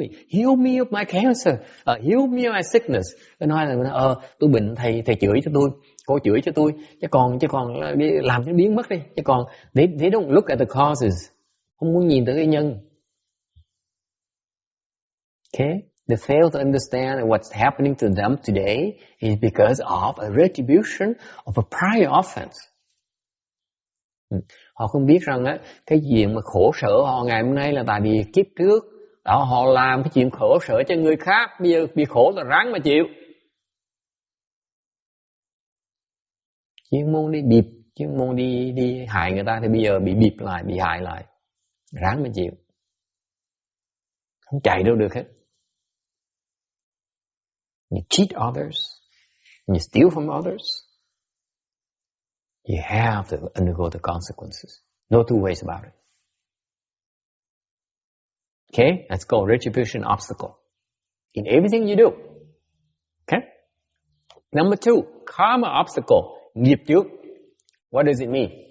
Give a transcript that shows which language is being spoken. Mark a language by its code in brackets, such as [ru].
[en] Heal me of my cancer. Heal me of my sickness. [vi] Tôi nói là tôi bệnh, thầy chửi cho tôi, cô chửi cho tôi, chứ còn đi làm cho biến mất đi. Chứ còn [en] they don't look at the causes. [vi] Không muốn nhìn tới cái nhân. [en] Okay? They fail to understand that what's happening to them today is because of a retribution of a prior offense. [vi] Họ không biết rằng cái chuyện mà khổ sở họ ngày hôm nay là tại vì kiếp trước đó họ làm cái chuyện khổ sở cho người khác, bây giờ bị khổ là ráng mà chịu. Chuyên môn đi hại người ta thì bây giờ bị bịp lại, bị hại lại, ráng mà chịu, không chạy đâu được hết. [en] You cheat others, you steal from others, you have to undergo the consequences. No two ways about it. Okay? That's called retribution obstacle. In everything you do. Okay? Number 2, karma obstacle. Nghiệp chướng. What does it mean?